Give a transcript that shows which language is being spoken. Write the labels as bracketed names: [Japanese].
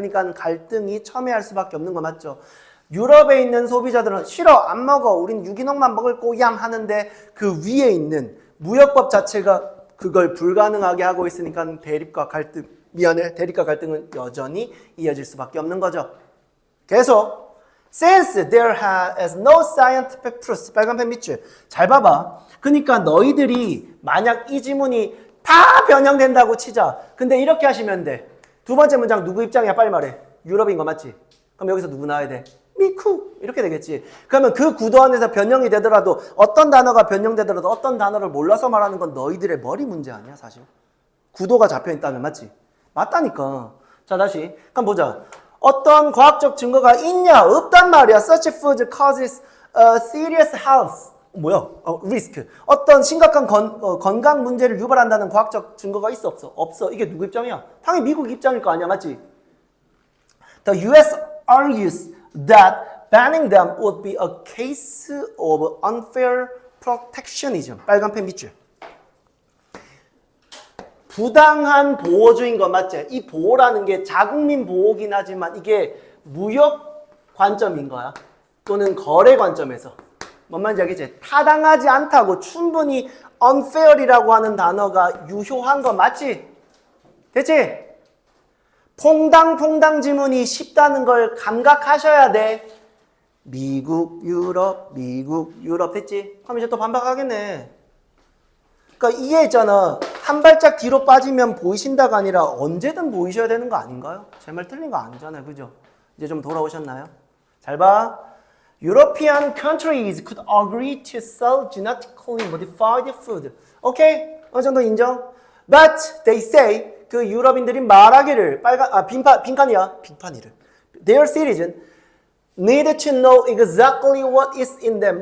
[Korean] 그러니까 갈등이 첨예할 수밖에 없는 거 맞죠? 유럽에 있는 소비자들은 싫어 안 먹어 우린 유기농만 먹을 꼬얌 하는데 그 위에 있는 무역법 자체가 그걸 불가능하게 하고 있으니까 대립과 갈등은 여전히 이어질 수밖에 없는 거죠. 계속 [English] Since there has no scientific proof [Korean] 빨간펜 밑줄 잘 봐봐. 그러니까 너희들이 만약 이 지문이 다 변형된다고 치자. 근데 이렇게 하시면 돼. 두 번째 문장 누구 입장이야? 빨리 말해. 유럽인 거 맞지? 그럼 여기서 누구 나와야 돼? 미쿠 이렇게 되겠지. 그러면 그 구도 안에서 변형이 되더라도 어떤 단어가 변형되더라도 어떤 단어를 몰라서 말하는 건 너희들의 머리 문제 아니야 사실. 구도가 잡혀있다면 맞지? 맞다니까. 자 다시 그럼 보자. 어떤 과학적 증거가 있냐? 없단 말이야. [English] Such food causes serious health risk. [Korean] 어떤 심각한 건강 문제를 유발한다는 과학적 증거가 있어 없어? 없어. 이게 누구 입장이야? 당연히 미국 입장일 거 아니야 맞지? [English] The US argues that banning them would be a case of unfair protectionism. [Korean] 빨간 펜 밑줄. 부당한 보호주의인 거 맞지? 이 보호라는 게 자국민 보호긴 하지만 이게 무역 관점인 거야. 또는 거래 관점에서. 뭔 말인지 알겠지? 타당하지 않다고 충분히 unfair이라고 하는 단어가 유효한 거 맞지? 됐지? 퐁당 지문이 쉽다는 걸 감각하셔야 돼. 미국, 유럽 됐지? 그럼 이제 또 반박하겠네. 그러니까 이게 있잖아. 한 발짝 뒤로 빠지면 보이신다가 아니라 언제든 보이셔야 되는 거 아닌가요? 제 말 틀린 거 아니잖아요. 그죠? 이제 좀 돌아오셨나요? 잘 봐. [English] European countries could agree to sell genetically modified food. [Korean] 오케이? 어느 정도 인정? [English] But they say [Korean] 그 유럽인들이 말하기를 빈칸이를 [English] Their citizen need to know exactly what is in them.